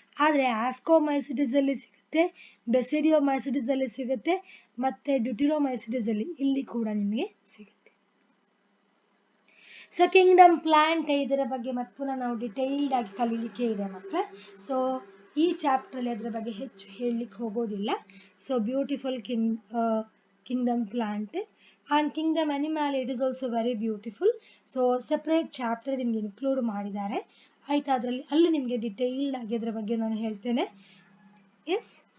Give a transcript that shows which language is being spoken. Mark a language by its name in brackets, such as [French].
[Kannada] ಆದರೆ ಆಸ್ಕೋಮೈಸಿಟಿಸ್ ಅಲ್ಲಿ ಸಿಗುತ್ತೆ, ಬೆಸಿಡಿಯೋಮೈಸಿಟಿಸ್ ಅಲ್ಲಿ ಸಿಗುತ್ತೆ, ಮತ್ತೆ ಡ್ಯೂಟಿರೋಮೈಸಿಟಿಸ್ ಅಲ್ಲಿ ಇಲ್ಲಿ ಕೂಡ ನಿಮಗೆ ಸಿಗುತ್ತೆ. ಸೊ ಕಿಂಗ್ಡಮ್ ಪ್ಲಾಂಟ್, ಇದರ ಬಗ್ಗೆ ಮತ್ತೆ ಪುನಃ ನಾವು ಡಿಟೈಲ್ಡ್ ಆಗಿ ಕಲೀಲಿಕ್ಕೆ ಇದೆ ಮಕ್ಕಳೇ. ಸೊ ಈ ಚಾಪ್ಟರ್ ಅಲ್ಲಿ ಅದರ ಬಗ್ಗೆ ಹೆಚ್ಚು ಹೇಳಲಿಕ್ಕೆ ಹೋಗೋದಿಲ್ಲ. [English] So beautiful kingdom plant and kingdom animal, it is also very beautiful. [Kannada] So separate chapter ನಿಮ್ಗೆ ಇನ್ಕ್ಲೂಡ್ ಮಾಡಿದ್ದಾರೆ ಆಯ್ತಾ. ಅದರಲ್ಲಿ ಅಲ್ಲಿ ನಿಮಗೆ ಡಿಟೈಲ್ಡ್ ಆಗಿ ಅದರ ಬಗ್ಗೆ ನಾನು ಹೇಳ್ತೇನೆ. ಎಸ್.